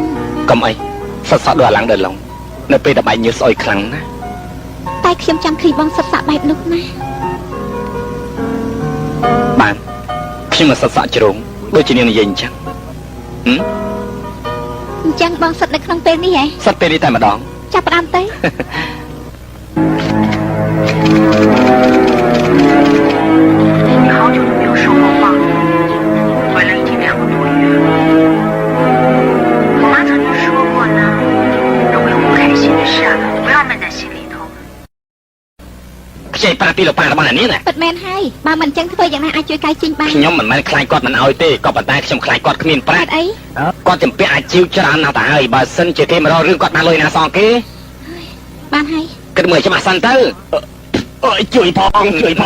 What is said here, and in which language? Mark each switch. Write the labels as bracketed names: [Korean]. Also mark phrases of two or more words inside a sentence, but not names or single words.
[Khmer] កុំអីសត់សក់ដូចអាឡាំងដឺឡុងនៅពេលដែលបែកញើសស្អុយខ្លាំងណាស់ តែខ្ញុំចាំឃើញបងសិតសាក់បែបនោះណា បានខ្ញុំមកសិតសាក់ជ្រងដូចជានាងនិយាយអញ្ចឹង អញ្ចឹងបងសិតនៅក្នុងពេលនេះហ៎ សិតពេលនេះតែម្ដង ចាប់ផ្ដើមទៅ [Chinese] 你好久都没有收过话，回来已经2个多月了。我妈曾经说过呢，如果有不开心的事啊，不要闷在心里头。 [Khmer] ខ្ចីប្រាពីលោកប៉ារបស់នាងណា ពិតមែនហើយបើមិនអញ្ចឹងធ្វើយ៉ាងណាអាចជួយកាយជីងបាន ខ្ញុំមិនមែនខ្លាចគាត់មិនអោយទេក៏ប៉ុន្តែខ្ញុំខ្លាចគាត់គ្មានប្រា បា ក់ ត់អី គាត់ចំពាក់អាជីវច្រើនណាស់ទៅហើយបើសិនជាគេមករករឿងគាត់បានលុយណាសងគេ បានហើយ គិតមើលច្បាស់សិនទៅអើយជួយផងជួយផង